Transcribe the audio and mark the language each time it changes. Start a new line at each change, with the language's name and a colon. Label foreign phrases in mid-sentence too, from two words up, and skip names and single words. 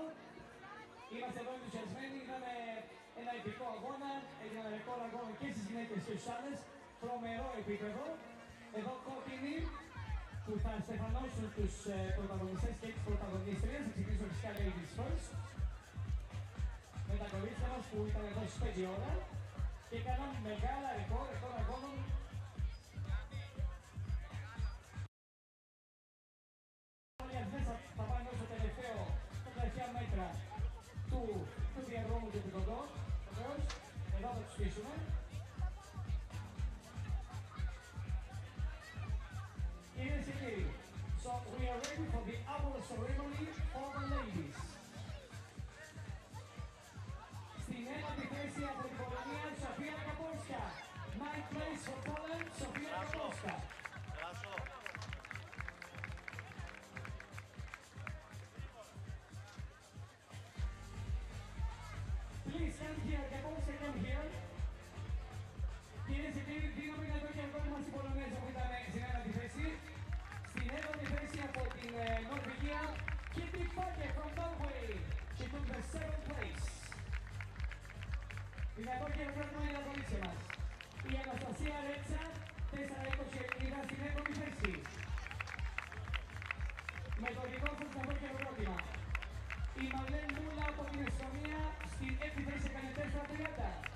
Greek: Είμαστε εδώ ενθουσιασμένοι, είδαμε ένα επικό αγώνα, έγιναν ρεκόρ αγώνα και στις γυναίκες και στους άλλες, τρομερό επίπεδο. Εδώ κόκκινοι που θα στεφανώσουν τους πρωταγωνιστές και τις πρωταγωνίστριες, θα ξεκινήσουμε φυσικά
English: ladies first,
Greek: με τα κορίτσια μας που ήταν εδώ στις 5 ώρα και έκαναν μεγάλα ρεκόρ αγώνων. Θα πάνε στο τελευταίο, στα τελευταία μέτρα του διαδρόμου του πικοντό. Βεβαίως, εδώ θα τους πείσουμε. Κυρίες και κύριοι,
English: so we are ready for the award ceremony for the ladies.
Greek: Στην ένατη θέση από την Πολωνία, Sophia Gaborska.
English: Ninth place for Poland, Sophia Gaborska. Please come here, Gaborska, come here.
Greek: Κυρίες και κύριοι, δίνουμε ένα το χέρι μας στην Πολωνέζα που ήταν στην ένατη θέση. Στην ένατη θέση από την Νορβηγία,
English: Kitty Parke from Norway. She took the 7th place.
Greek: Δυνατό χειροκρότημα για τα κορίτσια μας. Η Αναστασία Ρέτσα, 4,20 στην έβδομη θέση. Με το δικό σας δυνατό χειροκρότημα. Η Μαλέν Μούλα από την Εστονία στην 6η θέση έκανε 4,30.